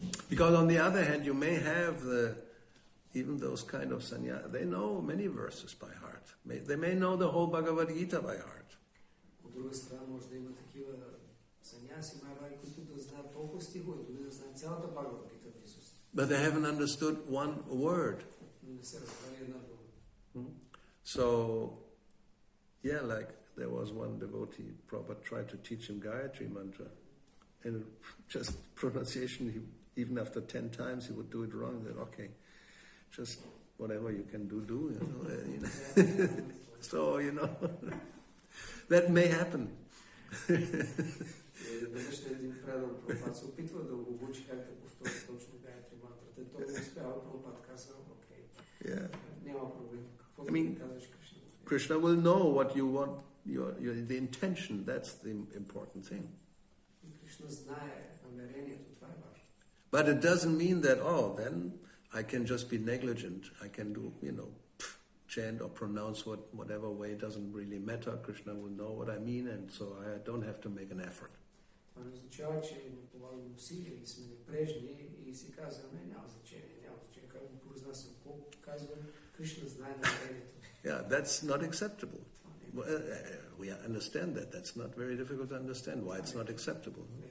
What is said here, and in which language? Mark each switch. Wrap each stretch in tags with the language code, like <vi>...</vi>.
<en>Because on the other hand, you may have even those kind of sannyas, they know many verses by heart. They may know the whole Bhagavad-gita by heart.</en> <bg>От друга страна може да има такива саняси, които да знаят толкова стихове, дори да знаят цялата Бхагавад-гита в Исус.</bg> <en>But they haven't understood one word.</en> <bg>Не са разбрали една дума.</bg> <en>So, yeah, like there was one devotee, Prabhupada tried to teach him Gayatri mantra, and just pronunciation, even after 10 times he would do it wrong. He said, okay, just whatever you can do, you know. So, you know, that may happen.</en> <bg>Веднъж един предан Прабхупад се опитва да го обучи как да повтори точно Гайатри мантрата. Той не успява, Прабхупад каза, окей, няма проблем. Каквото ти казваш, Кришна.</bg> <en>Krishna will know what you want, the intention. That's the important thing.</en> <bg>Кришна знае намерението, това е важно.</bg> <en>But it doesn't mean that, then I can just be negligent. I can do, chant or pronounce whatever way. It doesn't really matter. Krishna will know what I mean, and so I don't have to make an effort.</en> <bg>Това не означава, че не полагаме усилия или сме непрежни и си казваме, няма значение, как го произнасям, колко казвам, Кришна знае намерението.</bg> <en>Yeah, that's not acceptable. We understand that. That's not very difficult to understand why it's not acceptable.</en>